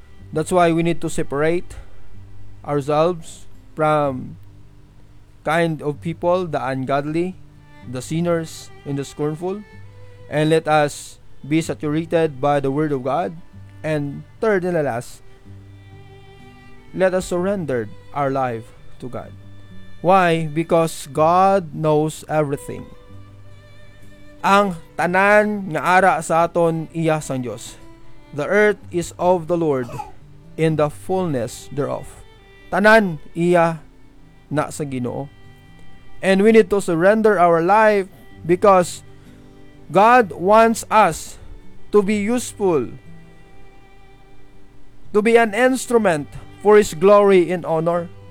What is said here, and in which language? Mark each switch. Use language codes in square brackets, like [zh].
[en] That's why we need to separate ourselves from kind of people, the ungodly, the sinners, and the scornful, and let us be saturated by the Word of God. And third and last, let us surrender our life to God. Why? Because God knows everything. [hil] Ang tanan nga ara sa aton iya sang Dios. [en] The earth is of the Lord in the fullness thereof. [hil] Tanan iya na sa Ginoo. [en] And we need to surrender our life because God wants us to be useful, to be an instrument for His glory and honor.